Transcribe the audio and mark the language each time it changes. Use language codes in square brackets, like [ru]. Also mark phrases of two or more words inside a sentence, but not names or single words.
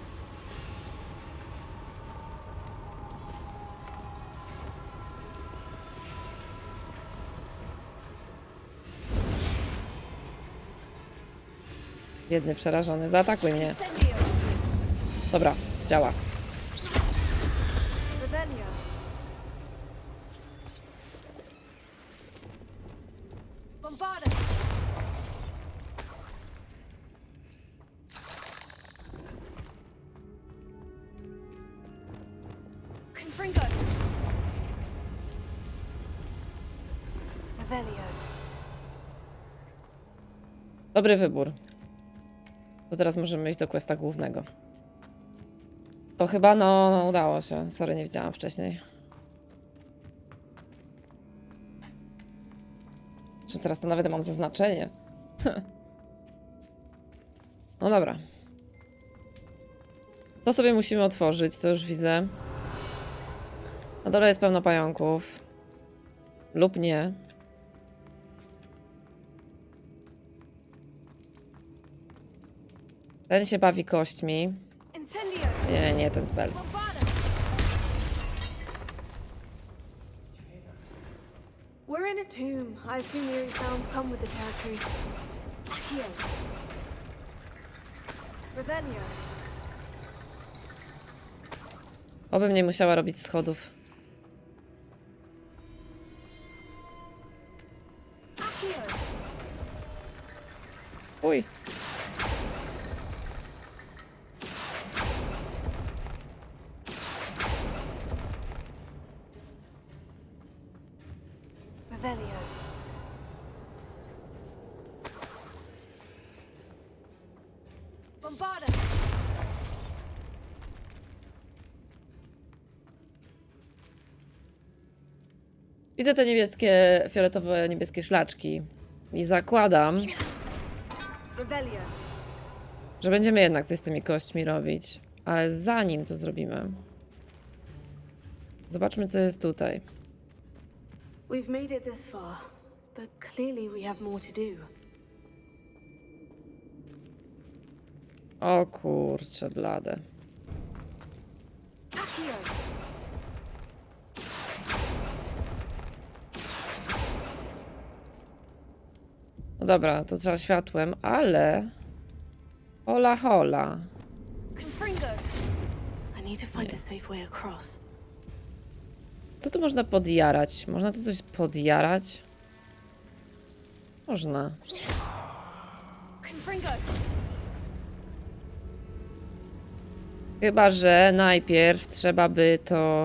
[pl] Biedny, przerażony. Zaatakuj mnie. Incendio! Dobra, działa. Revelio! Bombarda! Confringo! Revelio! Dobry wybór. To teraz możemy iść do questa głównego. To chyba, no udało się. Sorry, nie widziałam wcześniej. Czy teraz to nawet mam zaznaczenie? No dobra. To sobie musimy otworzyć, to już widzę. Na dole jest pełno pająków. Lub nie. Ten się bawi kośćmi. Incendio! Nie ten spell. [en] Bombarda! We're in a tomb. I assume eerie sounds come with the territory. [pl] Accio! Revelio! Obym nie musiała robić schodów. Accio! Uj. Revelio! Bombarda! Widzę te niebieskie, fioletowo-niebieskie szlaczki. I zakładam, Revelio! że będziemy jednak coś z tymi kośćmi robić. Ale zanim to zrobimy, zobaczmy, co jest tutaj. [en] We've made it this far, but clearly we have more to do. [pl] O kurczę, blade. Accio! No dobra, to trzeba światłem, ale... Hola, hola. Confringo! [en] I need to find a safe way across. [pl] Co tu można podjarać? Można tu coś podjarać? Można. Confringo! Chyba że najpierw trzeba by to...